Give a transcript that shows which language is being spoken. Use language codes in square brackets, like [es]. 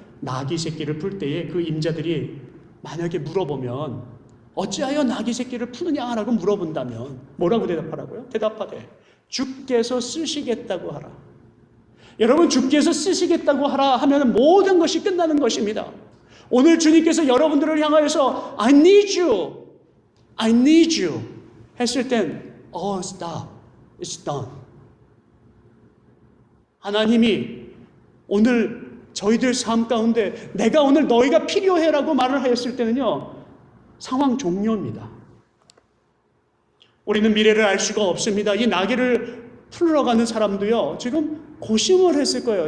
[ko] 나귀 새끼를 풀 때에 그 임자들이 만약에 물어보면 어찌하여 나귀 새끼를 푸느냐라고 물어본다면 뭐라고 대답하라고요? 대답하되 주께서 쓰시겠다고 하라. 여러분, 주께서 쓰시겠다고 하라 하면 모든 것이 끝나는 것입니다. 오늘 주님께서 여러분들을 향하여서 [en] I need you, I need you [ko] 했을 땐 [en] stop, it's done. [ko] 하나님이 오늘 저희들 삶 가운데 내가 오늘 너희가 필요해라고 말을 하였을 때는요, 상황 종료입니다. 우리는 미래를 알 수가 없습니다. 이 나귀를 풀러 가는 사람도요, 지금 고심을 했을 거예요.